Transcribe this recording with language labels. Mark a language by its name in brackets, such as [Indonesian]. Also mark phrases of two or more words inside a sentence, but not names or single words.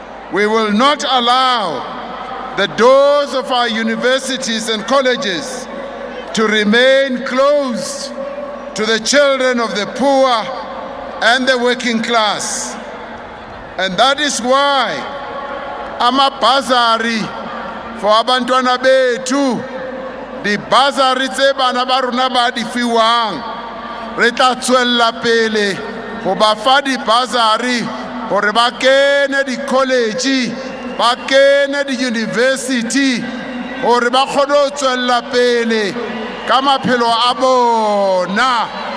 [English] We will not allow the doors of our universities and colleges to remain closed to the children of the poor and the working class. And that is why amabhazari for [Zulu] abantwana bethu, [Tswana] di-bursary tse bana ba rona ba di fiwang, re tla tswella pele go ba fa di-bursary gore ba kene di-college, ba kene di-university, gore ba kgone go tswella pele ka maphelo a bona.